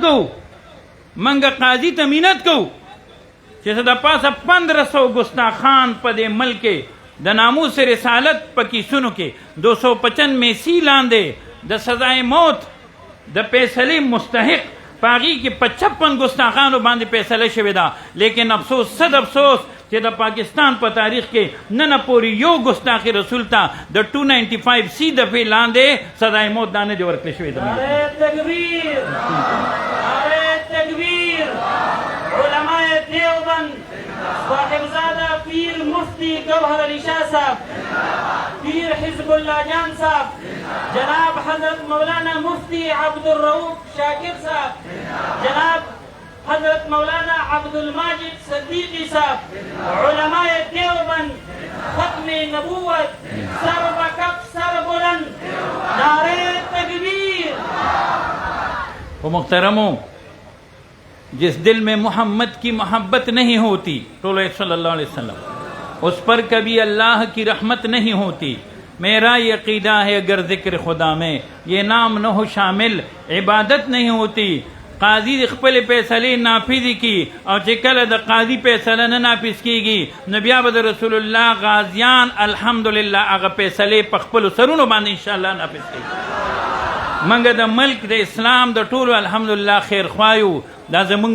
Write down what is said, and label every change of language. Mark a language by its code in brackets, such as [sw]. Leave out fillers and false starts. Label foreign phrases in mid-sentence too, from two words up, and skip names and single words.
[ps] کوو موږ قاضي ته مینت کوو چې د پاسه 1500 ګستاخان په دې ملک کې د ناموس رسالت په کیسونو کې 295 سی لاندې د سزای موت د فیصلې مستحق په هغې کې 55 ګستاخانو باندې فیصله شوې ده لیکن افسوس صد افسوس چې د پاکستان په تاریخ کې نن پورې یو ګستاخي رسول ته د 295 سی دفعې لاندې سزای موت دا نه دی ورکړل شوې ده [ur] نعرہ تکبیر نعرہ تکبیر علماء دیوبند صاحبزادہ پیر مفتی گوہر علی شاہ صاحب پیر حزب اللہ جان صاحب جناب حضرت مولانا مفتی عبد الرؤوف شاکر صاحب جناب حضرت مولانا عبد الماجد صدیقی صاحب علماء دیوبند ختم نبوت سر بکف سر بلند نعرہ تکبیر وہ محترموں جس دل میں محمد کی محبت نہیں ہوتی تو صلی اللہ علیہ وسلم اس پر کبھی اللہ کی رحمت نہیں ہوتی میرا یہ عقیدہ ہے اگر ذکر خدا میں یہ نام نہ ہو شامل عبادت نہیں ہوتی [ps] قاضی د خپل فیصلې نافذ کی او چې کله د قاضي فیصله نه نافذ کیږي نو بیا به د رسول الله غازیان الحمدلله هغه فیصلې په خپلو سرونو باندې انشاءالله نافذ کوي منګه د ملک د اسلام د ټولو الحمدلله خیر خوایو دا زمونږ